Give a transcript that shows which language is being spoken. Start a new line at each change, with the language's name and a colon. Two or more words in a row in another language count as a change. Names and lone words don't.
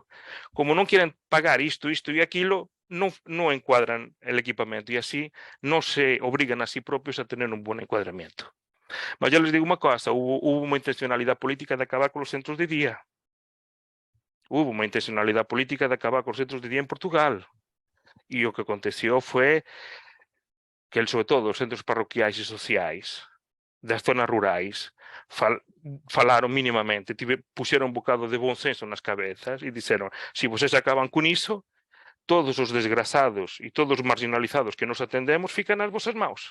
Spanish: Como no quieren pagar isto y aquilo, no encuadran el equipamiento y así no se obligan a sí propios a tener un buen encuadramiento. Pero yo les digo una cosa, hubo una intencionalidad política de acabar con los centros de día. Hubo una intencionalidad política de acabar con los centros de día en Portugal.
Galician: E o que aconteceu foi que, sobre todo, os centros parroquiais e sociais das zonas rurais falaron minimamente, puxeron un bocado de bon senso nas cabezas e dixeron, se vocês acaban con iso, todos os desgrasados e todos os marginalizados que nos atendemos fican nas vosas maus.